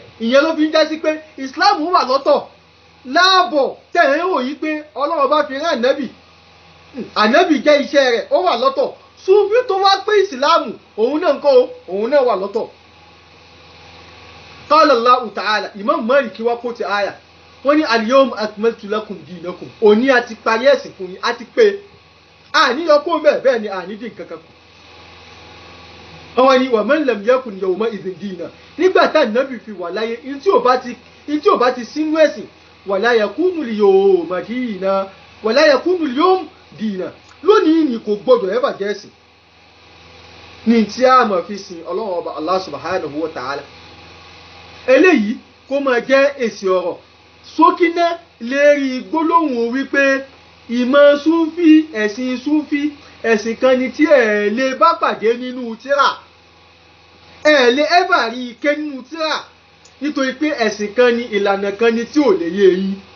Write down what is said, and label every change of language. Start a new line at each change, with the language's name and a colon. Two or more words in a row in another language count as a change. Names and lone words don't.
Yoruba: Ìyẹn ló fi ń jẹ́ sí pé Islam wà lọ́tọ̀ láàbọ̀ tẹ̀yìn wò yí pé Ọlọ́run bá fi rán ànábì jẹ́ iṣẹ́ rẹ̀ ó wà lọ́tọ̀ Súfí tó wá pé ìsìláàmù òun náà ńkọ́ òun náà wà lọ́tọ̀.
Arabic: قال الله تعالى
Yoruba: Imam Málìkì wá kó ti àyà wọ́n ní
Arabic: اليوم أكملت لكم دينكم
Yoruba: òní àti parí ẹ̀sìn fún yín àti pé àníyàn kó bẹ́ẹ̀ ni ànídìí kankan kù. Àwọn ni
Arabic: ومن لم يكن يوم إذ دينا
Yoruba: nígbà tá ànábì fi wà láyé in tí ò bá ti sínú ẹ̀sìn
Arabic: ولا يكون اليوم دينا ولا يكون اليوم دينا
Yoruba: lónìí ni kò gbọdọ̀ ẹ̀bà jẹ́sìn ní tí a máa fi sin Ọlọ́run ọba
Arabic: الله سبحانه وتعالى.
Yoruba: Eléyìí kó máa jẹ́ èsì ọ̀rọ̀ sókínà lérí gbólóhùn wípé ìmọ̀ Súfí ẹ̀sìn Súfí ẹ̀sìn kan ni tí ẹ̀ lè bá pàdé nínú tírà ẹ̀ lè ẹ̀bà rí ike nínú tírà nítorí pé ẹ̀sìn kan ni ìlànà kan ni tí ò lè yé yín